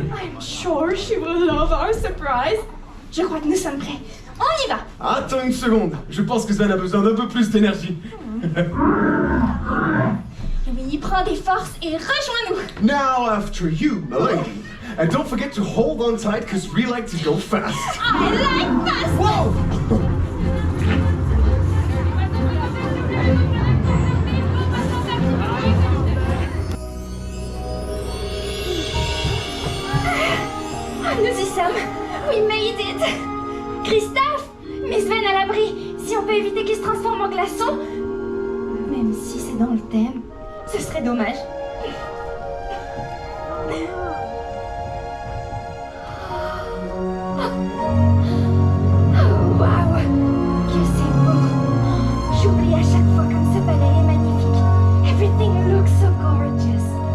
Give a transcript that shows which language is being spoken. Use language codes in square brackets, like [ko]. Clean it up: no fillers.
[en] I'm sure she will love our surprise. [fr] Je crois que nous sommes prêts. On y va. Attends une seconde. Je pense que Sven a besoin d'un peu plus d'énergie. Oui, prends des forces et rejoins-nous. [en] Now after you, milady. And don't forget to hold on tight because we like to go fast. I like fast. Whoa! [fr] Ah, nous y sommes. [en] We made it. [fr] Christophe, mais Sven à l'abri. Si on peut éviter qu'il se transforme en glaçon, même si c'est dans le thème, ce serait dommage. Oh, waouh, que c'est beau. J'oublie à chaque fois comme ce palais est magnifique. [en] Everything looks so gorgeous.